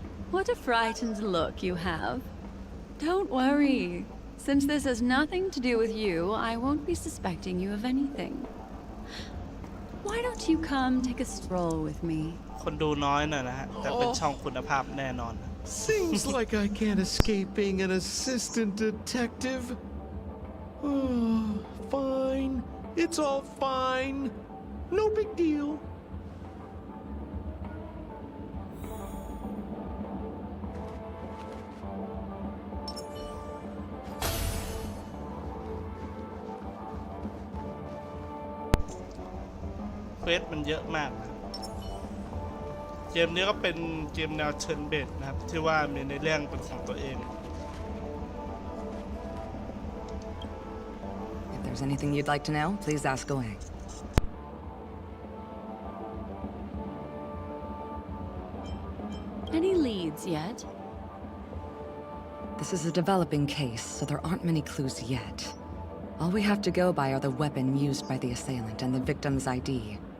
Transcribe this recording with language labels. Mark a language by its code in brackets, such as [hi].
[en] What a frightened look you have. Don't worry. Since this has nothing to do with you, I won't be suspecting you of anything. Why don't you come take a stroll with me? [th] คนดูน้อยหน่อยนะฮะ แต่เป็นช่องคุณภาพแน่นอน [en] Seems like I can't escape being an assistant detective. Oh, fine. It's all fine. No big deal. [th] เควสมันเยอะมากนะเกมนี้ก็เป็นเกมแนวเชิญเบสนะครับที่ว่ามีในเรื่องเป็นของตัวเอง [en] If there's anything you'd like to know, please ask away. Any leads yet? This is a developing case, so there aren't many clues yet. All we have to go by are the weapon used by the assailant and the victim's ID.